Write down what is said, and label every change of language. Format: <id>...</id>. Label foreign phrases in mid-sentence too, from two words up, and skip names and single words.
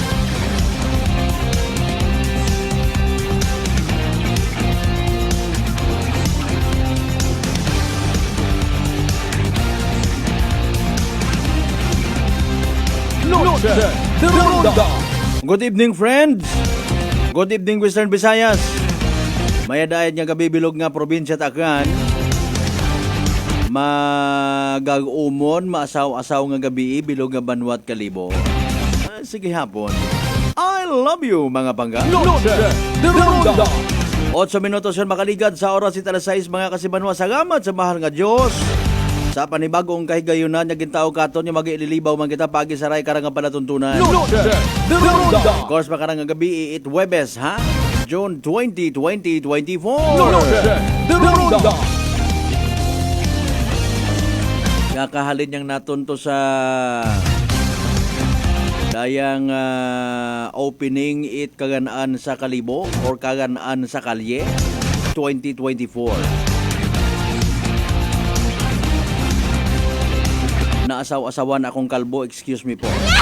<akl>Noche de Ronda.</akl> <en>Good evening, friends. Good evening, Western Visayas.</en> <akl>Mayadayad nga gabi bilog nga probinsya Taklan. Magag-umon, maasaw-asaw nga gabi bilog nga Banwat Kalibo. Sige hapon.</akl> <en>I love you,</en> <akl>mga pangga. Noche de Ronda. 8 minutos yan makaligad sa oras it alas 6 mga kasibanwa. Salamat sa mahal nga Diyos. Sa panibagong kahigayunan niya gintaw katon yung mag-iililibaw man kita pagi saray karang nga palatuntunan. Noche de Ronda.</akl> <en>Of course,</en> <akl>makarang nga gabi it Webes, ha? June 20, 2024. Noche de Ronda. Kakahalin niyang natunto sa dayang opening it Kaganaan sa Kalibo or Kaganaan sa Kalye 2024. Naasaw-asawan akong kalbo,</akl> <en>excuse me</en> <akl>po.</akl>